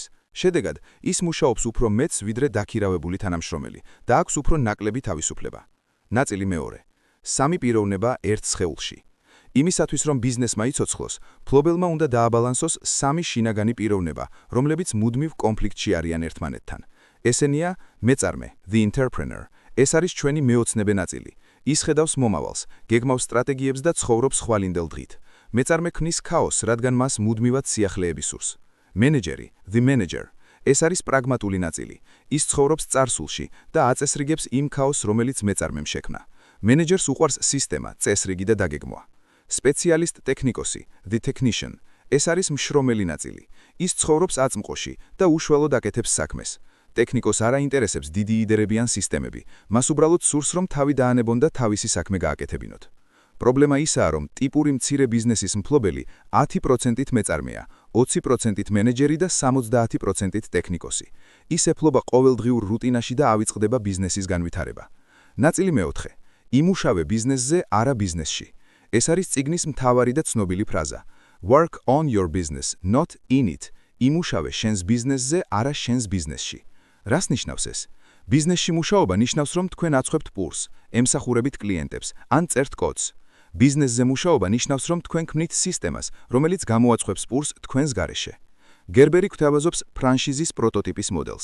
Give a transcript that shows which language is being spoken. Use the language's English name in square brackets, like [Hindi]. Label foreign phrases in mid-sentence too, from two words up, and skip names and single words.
[Georgian] შედეგად, ის მუშაობს უფრო მეტს, ვიდრე დაქირავებული თანამშრომელი და აქვს უფრო ნაკლები თავისუფლება. ნაწილი მეორე. სამი პიროვნება ერთ სხეულში. იმისათვის, რომ ბიზნესმა იცოცხლოს, მფლობელმა უნდა დააბალანსოს სამი შინაგანი პიროვნება, რომლებიც მუდმივ კონფლიქტში არიან ერთმანეთთან. ესენია მეწარმე, [English] the entrepreneur. [Georgian] ეს არის ჩვენი მეოცნებე ნაწილი. ის ხედავს მომავალს, გეგმავს სტრატეგიებს და ცხოვრობს ხვალინდელ დღით. მეწარმე ქმნის ქაოსს, რადგან მას მუდმივად სიახლეები სურს. [English] მენეჯერი, the manager. [Georgian] ეს არის პრაგმატული ნაწილი. ის ცხოვრობს წარსულში და აწესრიგებს იმ ქაოსს, რომელიც მეწარმემ შექმნა. მენეჯერს უყვარს სისტემა, წესრიგი და დაგეგმვა. სპეციალისტ ტექნიკოსი, [English] the technician. [Georgian] ეს არის მშრომელი ნაწილი. ის ცხოვრობს აწმყოში და უშუალოდ აკეთებს საქმეს. ტექნიკოს არ აინტერესებს დიდი იდეები ან სისტემები, მას უბრალოდ სურს, რომ თავი დაანებონ და თავისი საქმე გააკეთებინოთ. პრობლემა ისაა, რომ ტიპური მცირე ბიზნესის მფლობელი 10%-ით მეწარმეა, 20%-ით მენეჯერი და 70%-ით ტექნიკოსი. ის ეფლობა ყოველდღიურ რუტინაში და ავიწყდება ბიზნესის განვითარება. ნაწილი მეოთხე. იმუშავე ბიზნესზე, არა ბიზნესში. ეს არის წიგნის მთავარი და ცნობილი ფრაზა. [English] Work on your business, not in it. [Georgian] იმუშავე შენს ბიზნესზე, არა შენს ბიზნესში. რას ნიშნავს ეს? ბიზნესში მუშაობა ნიშნავს, რომ თქვენ აწყვებთ პურს, ემსახურებით კლიენტებს, ან წერთ კოდს. ბიზნესზე მუშაობა ნიშნავს, რომ თქვენ ქმნით სისტემას, რომელიც გამოაცხობს პურს თქვენს გარეშე. გერბერი გვთავაზობს ფრანშიზის პროტოტიპის მოდელს.